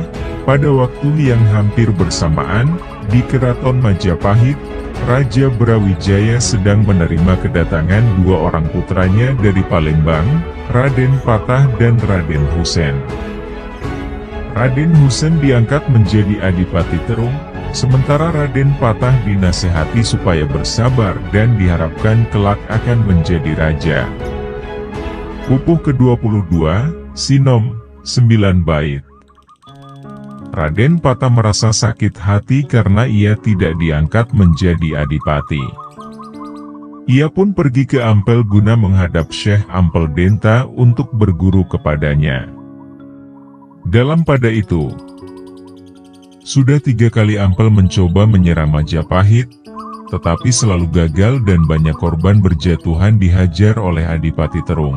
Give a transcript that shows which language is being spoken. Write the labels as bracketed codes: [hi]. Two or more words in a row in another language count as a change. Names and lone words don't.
[id] Pada waktu yang hampir bersamaan, di Keraton Majapahit, Raja Brawijaya sedang menerima kedatangan dua orang putranya dari Palembang, Raden Patah dan Raden Husein. Raden Husein diangkat menjadi Adipati Terung, sementara Raden Patah dinasehati supaya bersabar dan diharapkan kelak akan menjadi raja. Pupuh ke-22, Sinom, 9 bait. Raden Patah merasa sakit hati karena ia tidak diangkat menjadi adipati. Ia pun pergi ke Ampel guna menghadap Syekh Ampel Denta untuk berguru kepadanya. Dalam pada itu, sudah 3 kali Ampel mencoba menyerang Majapahit, tetapi selalu gagal dan banyak korban berjatuhan dihajar oleh Adipati Terung.